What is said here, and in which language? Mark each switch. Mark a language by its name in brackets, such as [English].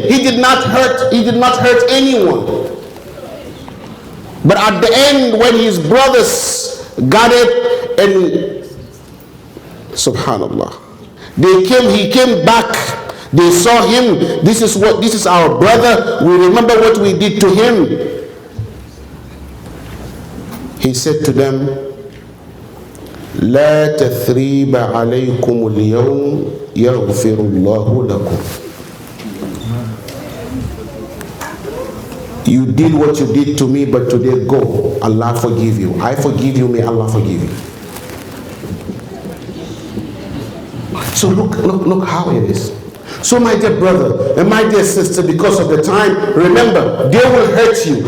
[English] He did not hurt anyone. But at the end, when his brothers got it, and subhanallah. He came back. They saw him. This is our brother. We remember what we did to him. He said to them, [Arabic] لا تثريب عليكم اليوم يغفر الله لكم. [English] You did what you did to me, but today go. Allah forgive you. I forgive you. May Allah forgive you. So look how it is. So my dear brother and my dear sister, because of the time, remember, they will hurt you.